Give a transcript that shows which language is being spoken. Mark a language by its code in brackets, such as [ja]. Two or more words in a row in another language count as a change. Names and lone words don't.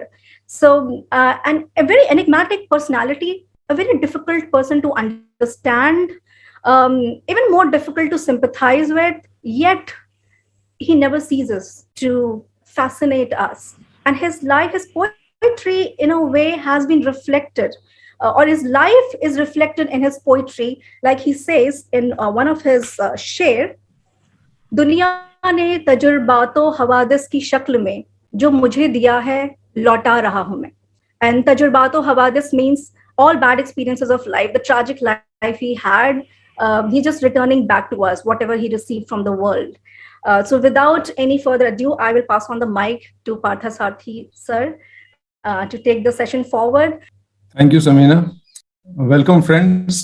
[en] So, and a very enigmatic personality, a very difficult person to understand, even more difficult to sympathize with, yet he never ceases to fascinate us. And his life, his poetry in a way has been reflected, or his life is reflected in his poetry. Like he says in one of his शेर, [ur] دنیا نے تجربات و حوادث کی شکل میں جو مجھے دیا ہے لوٹا رہا ہوں میں. [en] And [ur] تجرباتِ حوادث [en] means all bad experiences of life, the tragic life he had, he's just returning back to us whatever he received from the world. So without any further ado, I will pass on the mic to Parthasarathy sir to take the session forward. Thank you, Samina. Welcome, friends.